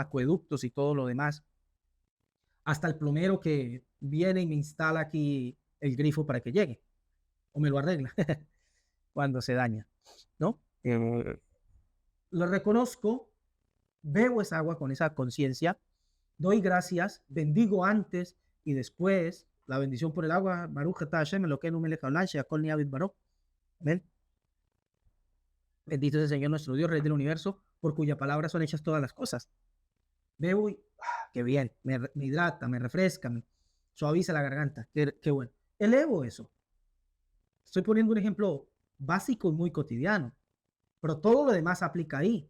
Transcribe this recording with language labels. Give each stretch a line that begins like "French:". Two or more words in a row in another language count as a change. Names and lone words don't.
Spanish: Acueductos y todo lo demás. Hasta el plomero que viene y me instala aquí el grifo para que llegue, o me lo arregla cuando se daña, ¿no? Lo reconozco, bebo esa agua con esa conciencia, doy gracias, bendigo antes y después, la bendición por el agua,
Hebrew: ברוך אתה השם אלוקינו מלך העולם שהכל נהיה בדברו.
Spanish: Amén. Bendito es el Señor nuestro Dios, Rey del universo, por cuya palabra son hechas todas las cosas. Bebo y qué bien, me hidrata, me refresca, me suaviza la garganta, qué bueno. Elevo eso. Estoy poniendo un ejemplo básico y muy cotidiano, pero todo lo demás aplica ahí.